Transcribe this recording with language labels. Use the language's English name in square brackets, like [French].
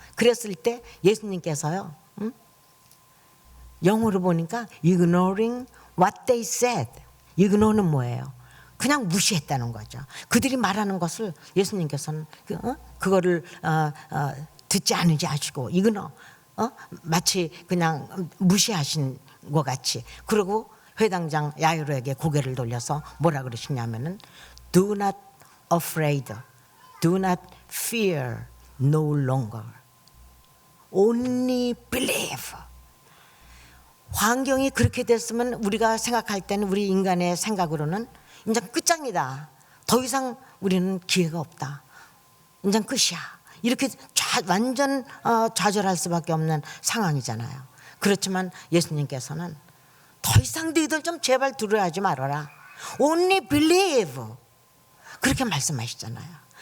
[Korean] 그랬을 때 예수님께서요, 영어로 보니까 [English] ignoring what they said. [Korean] ignore는 뭐예요? 그냥 무시했다는 거죠. 그들이 말하는 것을 예수님께서는 그거를 듣지 않으지 하시고 이거는 마치 그냥 무시하신 것 같이. 그리고 회당장 야이로에게 고개를 돌려서 뭐라 그러시냐면은 [English] Do not afraid, do not fear no longer, only believe. [Korean] 환경이 그렇게 됐으면 우리가 생각할 때는, 우리 인간의 생각으로는 이제 끝장이다, 더 이상 우리는 기회가 없다, 이제 끝이야, 이렇게 완전 좌절할 수밖에 없는 상황이잖아요. 그렇지만 예수님께서는 더 이상 너희들 좀 제발 두려워하지 말아라, [English] only believe, [Korean] 그렇게 말씀하시잖아요.